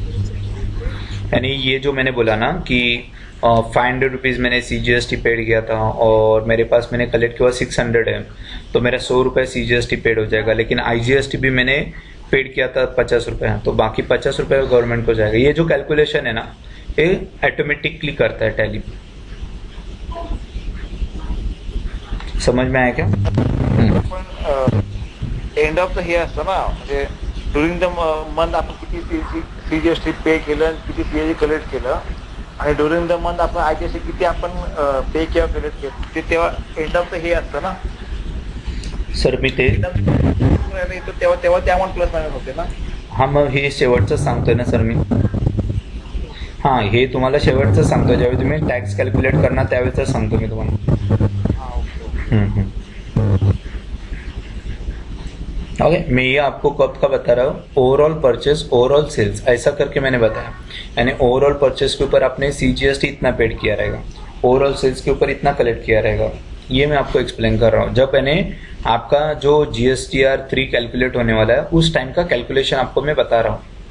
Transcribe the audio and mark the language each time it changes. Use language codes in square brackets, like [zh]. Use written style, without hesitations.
[hi] यानी ये जो मैंने बोला ना कि 500 रुपीज़ मैंने CGST पेड किया था और मेरे पास मैंने कलेक्ट किया 600 है, तो मेरा 100 रुपये CGST पेड हो जाएगा, लेकिन IGST भी मैंने पेड किया था 50 रुपये, तो बाकी 50 रुपये गवर्नमेंट को जाएगा। ये जो कैलकुलेशन है ना, ये ऑटोमेटिकली करता है टैली। समझ में आया क्या? [mr] पण [en] end of the हे [mr] असतं ना, म्हणजे [en] during the month [mr] आपण किती CGST पे केलं, किती PAG कलेक्ट केलं, आणि ड्युरिंग द मंथ आपण IGST किती आपण पे किंवा कलेक्ट केलं, ते तेव्हा एंड ऑफ द हे असतं ना सर मी ते तेव्हा ते अमाऊंट प्लस मायनस होते ना। हां, मग हे शेवटचं सांगतोय ना सर मी। हां, हे तुम्हाला शेवटचं सांगतोय, ज्यावेळी तुम्ही टॅक्स कॅल्क्युलेट करणार त्यावेळेच सांगतो मी तुम्हाला। [hi] ओके, मैं ये आपको कब का बता रहा हूँ, ओवरऑल परचेस ओवरऑल सेल्स ऐसा करके मैंने बताया। यानी ओवरऑल परचेस के ऊपर आपने CGST इतना पेड किया रहेगा, ओवरऑल सेल्स के ऊपर इतना कलेक्ट किया रहेगा, ये मैं आपको एक्सप्लेन कर रहा हूँ। जब मैंने आपका जो GSTR 3 कैलकुलेट होने वाला है उस टाइम का कैलकुलेशन आपको मैं बता रहा हूँ।